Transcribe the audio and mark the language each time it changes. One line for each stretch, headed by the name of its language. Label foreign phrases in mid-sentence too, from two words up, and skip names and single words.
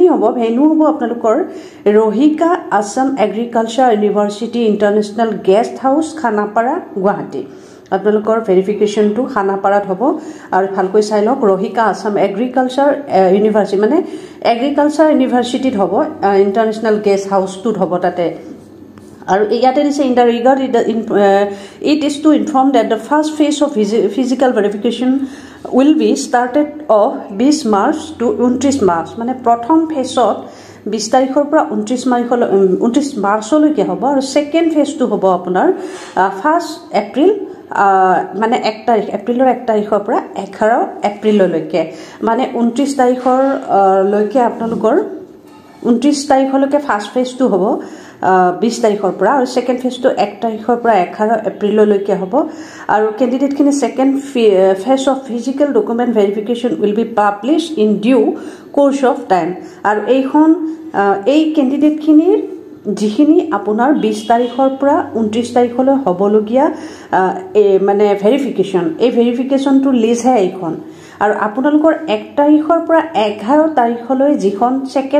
Assamese: হ'ব ভেনু হ'ব আপোনালোকৰ ৰহিকা আসাম এগ্ৰিকালচাৰ ইউনিভাৰ্চিটি ইন্টাৰনেশ্যনেল গেষ্ট হাউস খানাপাৰা গুৱাহাটী আপোনালোকৰ ভেৰিফিকেশনটো খানাপাৰাত হ'ব আৰু ভালকৈ চাই লওক ৰহিকা আসাম এগ্ৰিকালচাৰ ইউনিভাৰ্চিটি মানে এগ্ৰিকালচাৰ ইউনিভাৰ্চিটিত হ'ব ইন্টাৰনেশ্যনেল গেষ্ট হাউসটোত হ'ব তাতে আৰু ইয়াতে দিছে
English: in the regard it is to inform that the first phase of physical verification will be started of 20 March to 29 March
Assamese: মানে প্ৰথম ফেজত 20 তাৰিখৰ পৰা 29 মাৰ্চলৈকে হ'ব আৰু
English: second phase
Assamese: হ'ব আপোনাৰ 1 এপ্ৰিল মানে 1 তাৰিখ এপ্ৰিলৰ 1 তাৰিখৰ পৰা 11 এপ্ৰিললৈকে মানে 29 তাৰিখৰ লৈকে আপোনালোকৰ 29 তাৰিখলৈকে
English: first phase
Assamese: হ'ব 20 তাৰিখৰ পৰা আৰু
English: second phase
Assamese: 1 তাৰিখৰ পৰা 11 এপ্ৰিললৈকে হ'ব আৰু ক্যান্ডিডেট খিনি
English: second phase of physical document verification will be published in due course of time
Assamese: আৰু এইখন এই ক্যান্ডিডেট খিনিৰ যিখিনি আপোনাৰ 20 তাৰিখৰ পৰা 29 তাৰিখলৈ হ'বলগীয়া মানে ভেৰিফিকেশন এই ভেৰিফিকেশনটো লিষ্ট হে এইখন আৰু আপোনালোকৰ 1 তাৰিখৰ পৰা 11 তাৰিখলৈ যিখন সেকেন্ড